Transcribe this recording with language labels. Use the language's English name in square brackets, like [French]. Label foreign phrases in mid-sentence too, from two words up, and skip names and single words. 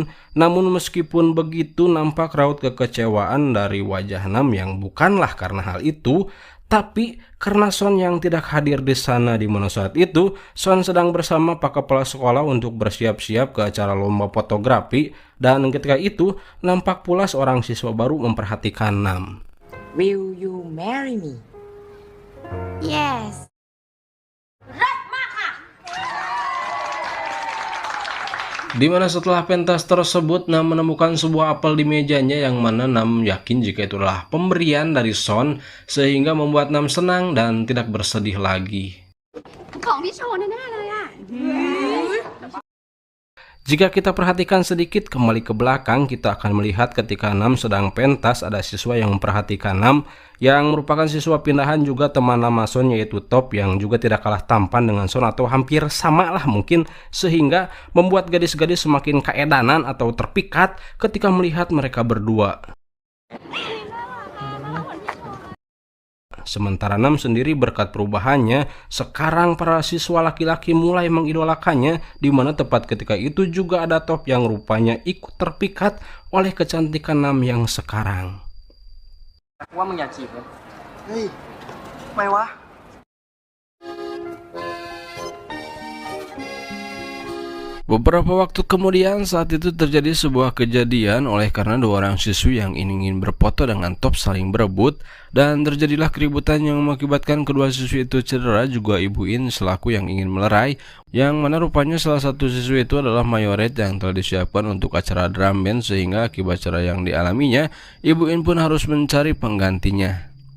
[Indonesian] Namun meskipun begitu nampak raut kekecewaan dari wajah Nam yang bukanlah karena hal itu, tapi karena Son yang tidak hadir di sana, di mana saat itu Son sedang bersama pak kepala sekolah untuk bersiap-siap ke acara lomba fotografi dan ketika itu nampak pula seorang siswa baru memperhatikan Nam. [English] Will you marry me? yes [Indonesian] Di mana setelah pentas tersebut Nam menemukan sebuah apel di mejanya yang mana Nam yakin jika itulah pemberian dari Son sehingga membuat Nam senang dan tidak bersedih lagi. [Thai] ของพี่โชว์แน่ๆเลยอะ [Indonesian] Jika kita perhatikan sedikit kembali ke belakang, kita akan melihat ketika Nam sedang pentas ada siswa yang memperhatikan Nam yang merupakan siswa pindahan juga teman lama Son, yaitu Top, yang juga tidak kalah tampan dengan Son atau hampir sama lah mungkin, sehingga membuat gadis-gadis semakin kaedanan atau terpikat ketika melihat mereka berdua. Sementara Nam sendiri berkat perubahannya, sekarang para siswa laki-laki mulai mengidolakannya, di mana tepat ketika itu juga ada Top yang rupanya ikut terpikat oleh kecantikan Nam yang sekarang. [Thai] ว่ามึงอยากจีบเลย เฮ้ยทำไมวะ [Indonesian] Beberapa waktu kemudian saat itu terjadi sebuah kejadian oleh karena dua orang siswi yang ingin berfoto dengan Top saling berebut dan terjadilah keributan yang mengakibatkan kedua siswi itu cedera, juga Ibu In selaku yang ingin melerai, yang mana rupanya salah satu siswi itu adalah mayoret yang telah disiapkan untuk acara drum band sehingga akibat cedera yang dialaminya Ibu In pun harus mencari penggantinya.